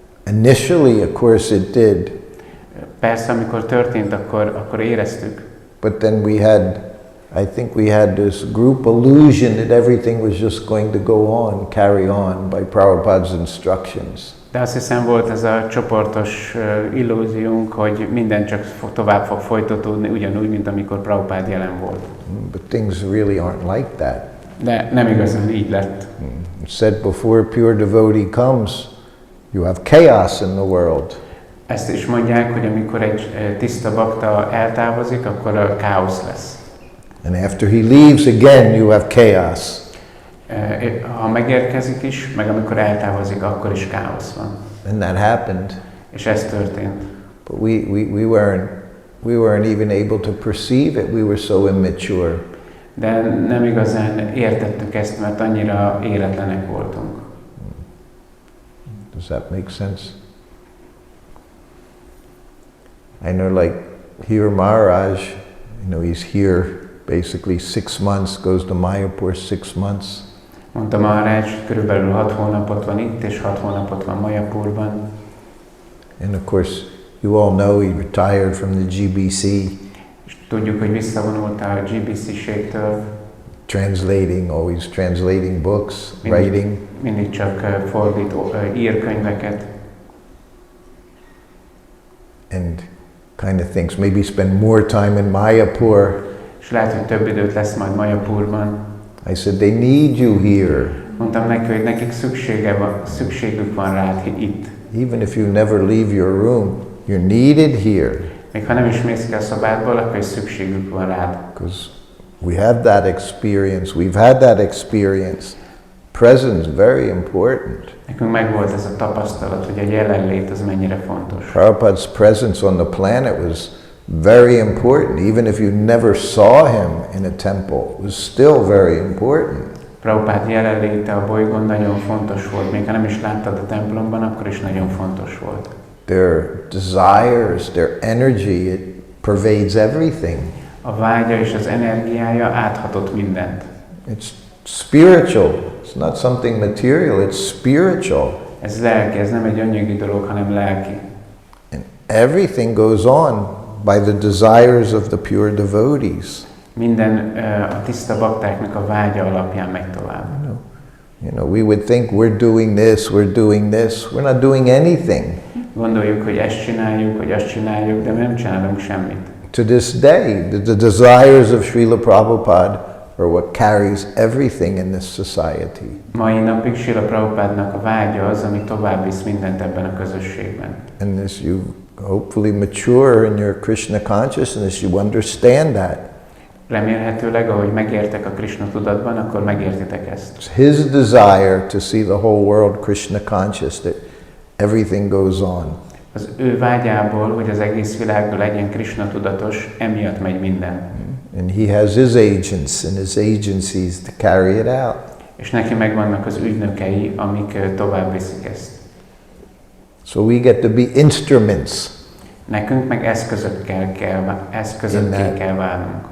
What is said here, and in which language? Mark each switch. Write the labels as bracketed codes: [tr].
[en] Initially, of course, it did. [hu] Persze, amikor történt, akkor éreztük. [en] But then I think we had this group illusion that everything was just going to go on, carry on by Prabhupada's instructions. [hu] De azt hiszem volt ez a csoportos illúziónk, hogy minden csak tovább fog folytatódni, ugyanúgy, mint amikor Prabhupada jelen volt. [en] But things really aren't like that. [hu] De nem igazán így lett. [en] Said before pure devotee comes, you have chaos in the world. [hu] Ezt is mondják, hogy amikor egy tiszta bakta eltávozik, akkor a káosz lesz. [en] And after he leaves again, you have chaos. [hu] Ha megérkezik is, meg amikor eltávozik, akkor is káosz van. [en] And that happened. [hu] És ez történt. [en] But we weren't even able to perceive it. We were so immature. [hu] De nem igazán értettük ezt, mert annyira éretlenek voltunk. [en] Does that make sense? I know, like here Maharaj, he's here basically 6 months, goes to Mayapur 6 months. [hu] Mondta Maharaj, körülbelül 6 hónapot van itt, és 6 hónapot van Mayapurban. [en] And of course, you all know he retired from the GBC. [hu] És tudjuk, hogy visszavonult a GBC-ségtől. [en] Always translating books, writing. [hu] Mindig csak fordító, ír könyveket. [en] And kind of thinks maybe spend more time in Mayapur. [hu] És lehet, hogy több időt lesz majd Mayapurban. [en] I said, they need you here. [hu] Mondtam neki, hogy nekik szükségük van rád itt. [en] Even if you never leave your room, you're needed here. [hu] Még ha nem is mész ki a szobádból, akkor is szükségük van rád. [en] Because we have that experience, we've had that experience. Presence, very important. [hu] Nekünk megvolt ez a tapasztalat, hogy a jelenlét az mennyire fontos. [en] Prabhupada's presence on the planet was very important. Even if you never saw him in a temple, it was still very important. [hu] Prabhupád jelenléte a bolygón nagyon fontos volt. Még ha nem is láttad a templomban, akkor is nagyon fontos volt. [en] Their desires, their energy, it pervades everything. [hu] A vágya és az energiája áthatott mindent. [en] It's spiritual. It's not something material, it's spiritual. [hu] Ez lelki, ez nem egy anyagi dolog, hanem lelki. [en] And everything goes on by the desires of the pure devotees. [hu] Minden a tiszta baktáknak a vágya alapján megy tovább. [en] We would think we're doing this, we're not doing anything. [hu] Gondoljuk, hogy ezt csináljuk, hogy azt csináljuk, de nem csinálunk semmit. [en] To this day, the desires of Srila Prabhupada are what carries everything in this society. [hu] Mai napig Srila Prabhupádnak a vágya az, ami tovább visz mindent ebben a közösségben. [en] And as you hopefully mature in your Krishna consciousness, you understand that. [hu] Remélhetőleg, ahogy megértek a Krishna tudatban, akkor megértitek ezt. [en] It's his desire to see the whole world Krishna conscious, that everything goes on. [hu] Az ő vágyából, hogy az egész világban legyen Krishna tudatos, emiatt megy minden. [en] And he has his agents and his agencies to carry it out. [hu] És neki megvannak az ügynökei, amik tovább viszik ezt. [en] So we get to be instruments. [hu] Nekünk meg eszközökké kell válnunk.